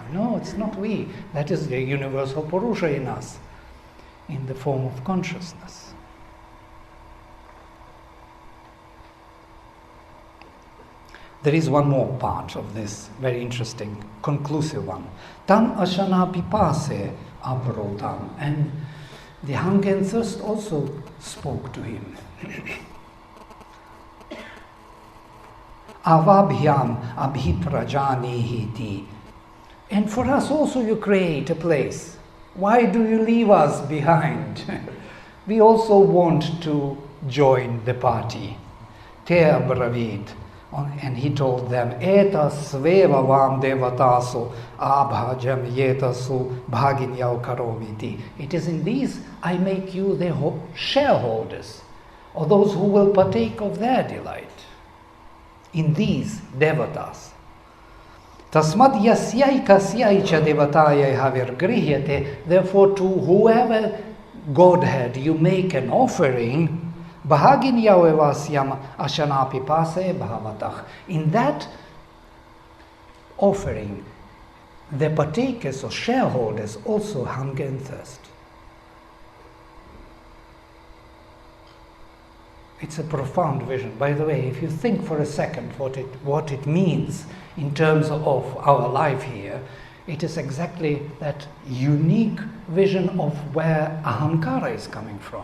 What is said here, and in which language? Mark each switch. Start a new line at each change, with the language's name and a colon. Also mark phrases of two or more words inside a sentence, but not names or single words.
English: No, it's not we. That is the universal Purusha in us, in the form of consciousness. There is one more part of this, very interesting, conclusive one.
Sanskrit: तम् अशना पिपासे अब्रूताम्.
English: And the hunger and thirst also spoke to him.
Sanskrit: आवाभ्याम् अभिप्रजानीहीति.
English: And for us also you create a place. Why do you leave us behind? We also want to join the party.
Sanskrit: ते अब्रवीत्.
English: And he told them,
Sanskrit: एता स्वेव वां देवतासु आभजाम् येतासु भागिन्यौ करोमीति.
English: It is in these I make you the shareholders, or those who will partake of their delight. In these devatas.
Sanskrit: तस्माद् यस्यै कस्यै च देवतायै हविर् गृह्यते.
English: Therefore to whoever Godhead you make an offering,
Sanskrit: भागिन्यौ एवास्याम् अशनापि पासे भवतः.
English: In that offering, the partakers or shareholders also hunger and thirst. It's a profound vision. By the way, if you think for a second what it means in terms of our life here, it is exactly that unique vision of where ahankara is coming from.